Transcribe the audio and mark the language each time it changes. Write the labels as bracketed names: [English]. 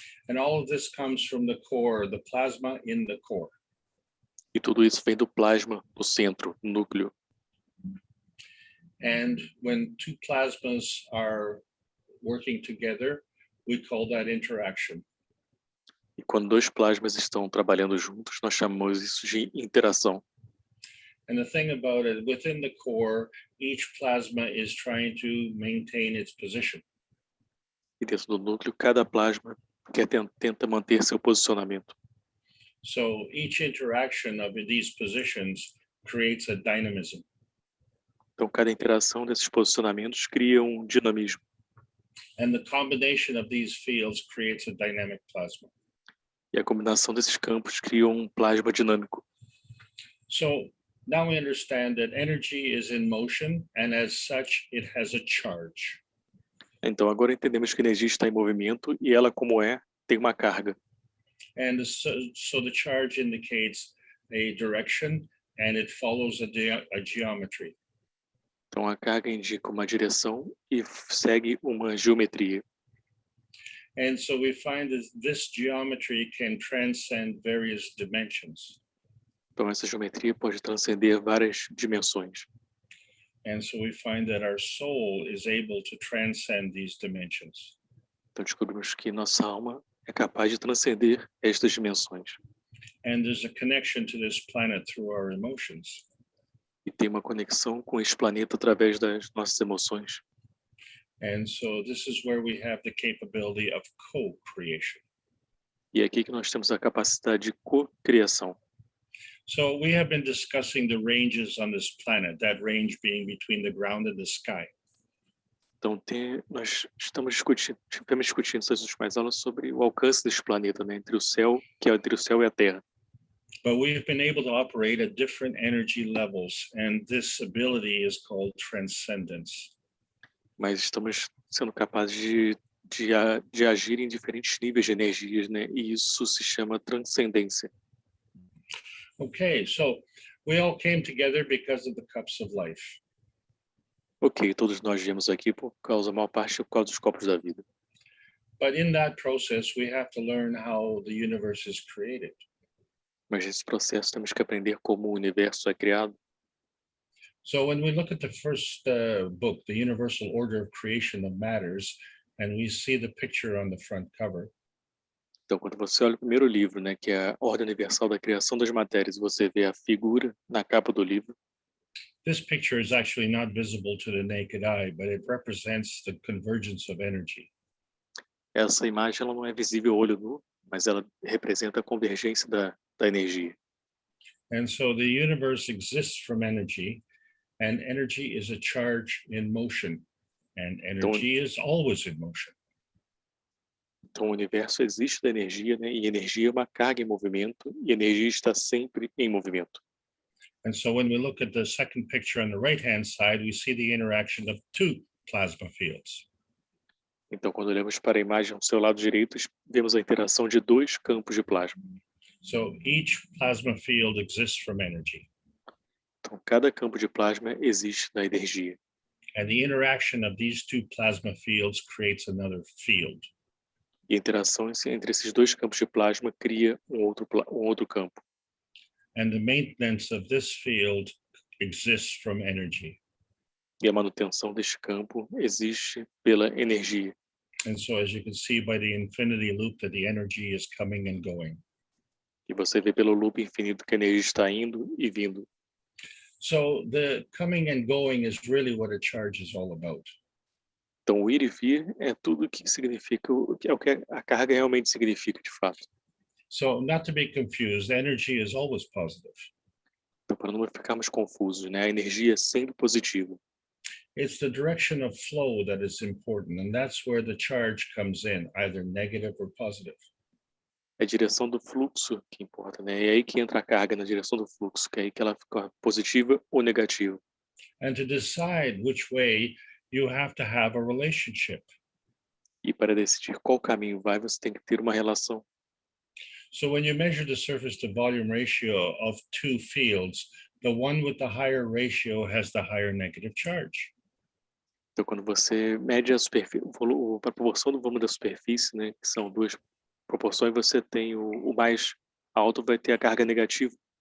[English] And all of this comes from the core, the plasma in the core. [Portuguese] E tudo isso vem do plasma, do centro, do núcleo. [English] And when two plasmas are working together, we call that interaction. [Portuguese] E quando dois plasmas estão trabalhando juntos, nós chamamos isso de interação. [English] And the thing about it, within the core, each plasma is trying to maintain its position. [Portuguese] E dentro do núcleo, cada plasma tenta manter seu posicionamento. [English] So each interaction of these positions creates a dynamism. [Portuguese] Então, cada interação desses posicionamentos cria um dinamismo. [English] And the combination of these fields creates a dynamic plasma. [Portuguese] E a combinação desses campos cria um plasma dinâmico. [English] So now we understand that energy is in motion, and as such, it has a charge. [Portuguese] Então, agora entendemos que a energia está em movimento e ela, como tem uma carga. [English] And so the charge indicates a direction, and it follows a geometry. [Portuguese] Então, a carga indica uma direção e segue uma geometria. [English] And so we find that this geometry can transcend various dimensions. [Portuguese] Então, essa geometria pode transcender várias dimensões. [English] And so we find that our soul is able to transcend these dimensions. [Portuguese] Então, descobrimos que nossa alma é capaz de transcender estas dimensões. [English] And there's a connection to this planet through our emotions. [Portuguese] E tem uma conexão com esse planeta através das nossas emoções. [English] And so this is where we have the capability of co-creation. [Portuguese] E é aqui que nós temos a capacidade de co-criação. [English] So we have been discussing the ranges on this planet, that range being between the ground and the sky. [Portuguese] Então, nós tivemos discutindo essas últimas aulas sobre o alcance desse planeta, né, entre o céu e a Terra. [English] But we've been able to operate at different energy levels, and this ability is called transcendence. [Portuguese] Mas estamos sendo capazes de agir em diferentes níveis de energias, né? E isso se chama transcendência. [English] Okay, so we all came together because of the cups of life. [Portuguese] Ok, todos nós viemos aqui a maior parte por causa dos copos da vida. [English] But in that process, we have to learn how the universe is created. [Portuguese] Mas nesse processo temos que aprender como o universo é criado. [English] So when we look at the first book, The Universal Order of Creation of Matters, and we see the picture on the front cover, [Portuguese] Então, quando você olha o primeiro livro, né, que é a Ordem Universal da Criação das Matérias, você vê a figura na capa do livro. [English] this picture is actually not visible to the naked eye, but it represents the convergence of energy. [Portuguese] Essa imagem ela não é visível ao olho nu, mas ela representa a convergência da energia. [English] And so the universe exists from energy, and energy is a charge in motion, and energy is always in motion. [Portuguese] Então, o universo existe da energia, né? E energia é uma carga em movimento, e energia está sempre em movimento. [English] And so when we look at the second picture on the right-hand side, we see the interaction of two plasma fields. [Portuguese] Então, quando olhamos para a imagem ao seu lado direito, vemos a interação de dois campos de plasma. [English] So each plasma field exists from energy. [Portuguese] Então, cada campo de plasma existe da energia. [English] And the interaction of these two plasma fields creates another field. [Portuguese] E a interação entre esses dois campos de plasma cria um outro campo. [English] And the maintenance of this field exists from energy. [Portuguese] E a manutenção deste campo existe pela energia. [English] And so as you can see by the infinity loop that the energy is coming and going. [Portuguese] E você vê pelo loop infinito que a energia está indo e vindo. [English] So the coming and going is really what a charge is all about. [Portuguese] Então, o ir e vir é tudo o que significa, é o que a carga realmente significa, de fato. [English] So not to be confused, energy is always positive. [Portuguese] Então, para não ficarmos confusos, né? A energia é sempre positiva. [English] It's the direction of flow that is important, and that's where the charge comes in, either negative or positive. [Portuguese] É a direção do fluxo que importa, né? É aí que entra a carga, na direção do fluxo, que é aí que ela fica positiva ou negativa. [English] And to decide which way, you have to have a relationship. [Portuguese] E para decidir qual caminho vai, você tem que ter uma relação. [English] So when you measure the surface to volume ratio of two fields, the one with the higher ratio has the higher negative charge. [Portuguese] Então, quando você mede a proporção do volume da superfície, né, que são duas proporções, você tem o mais alto vai ter a carga negativa.